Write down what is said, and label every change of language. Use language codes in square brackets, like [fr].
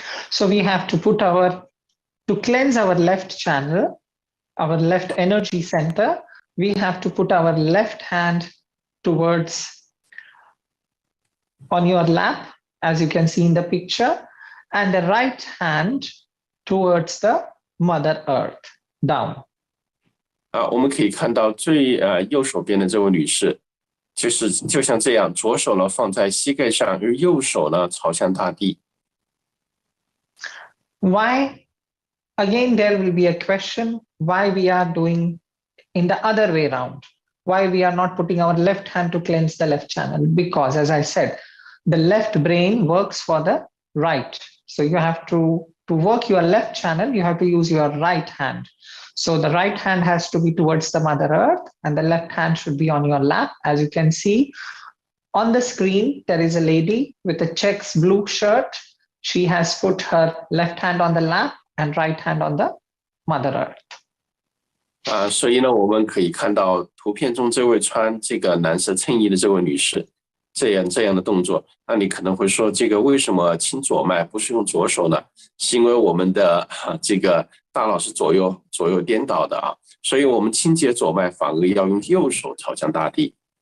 [en] So we have to to cleanse our left channel, our left energy center, we have to put our left hand towards on your lap, as you can see in the picture, and the right hand towards the Mother Earth, down. [zh] 我们可以看到最右手边的这位女士，就像这样，左手呢放在膝盖上，而右手呢朝向大地。 [en] Why? Again, there will be a question why we are doing in the other way around. Why we are not putting our left hand to cleanse the left channel? Because, as I said, the left brain works for the right. So you have to work your left channel, you have to use your right hand. So the right hand has to be towards the Mother Earth and the left hand should be on your lap. As you can see on the screen, there is a lady with a checks blue shirt. She has put her left hand on the lap and right hand on the Mother Earth. [zh] 所以呢，我们可以看到图片中这位穿这个蓝色衬衣的这位女士，这样的动作。那你可能会说，这个为什么清左脉不是用左手呢？是因为我们的这个大脑是左右颠倒的啊，所以我们清洁左脉反而要用右手朝向大地。